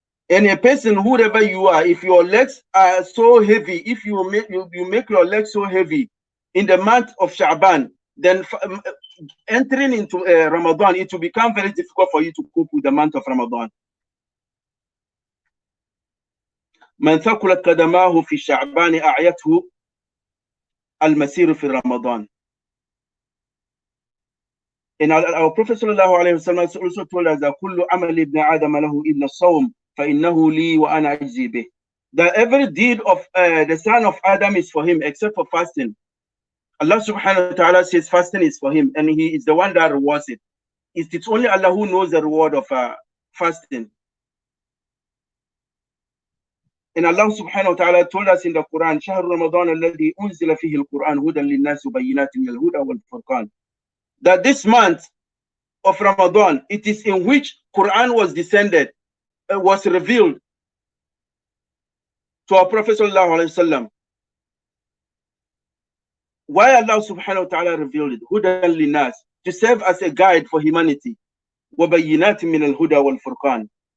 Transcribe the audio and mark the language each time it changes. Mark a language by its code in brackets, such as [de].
[en] And a person, whoever you are, if your legs are so heavy, if you make your legs so heavy in the month of Sha'ban, then entering into Ramadan, it will become very difficult for you to cope with the month of Ramadan. [ar] من ثقلت قدماه في شعبان أعيته المسير في رمضان. [en] And our Prophet sallallahu alayhi wa sallam also told us that [ar] كل عمل ابن آدم له إلا الصوم فإنه لي وأنا أجزي به. [en] That every deed of the son of Adam is for him except for fasting. Allah subhanahu wa ta'ala says fasting is for him and he is the one that rewards it. It's only Allah who knows the reward of fasting. And Allah subhanahu wa ta'ala told us in the Quran, [ar] شهر رمضان الذي أنزل فيه القرآن هدى للناس وبينات من الهدى والفرقان. [en] That this month of Ramadan, it is in which Quran was descended, was revealed to our Prophet sallallahu alaihi wasallam. Why Allah subhanahu wa ta'ala revealed it? [ar] هدى للناس, [en] to serve as a guide for humanity. [ar] وبينات من الهدى والفرقان.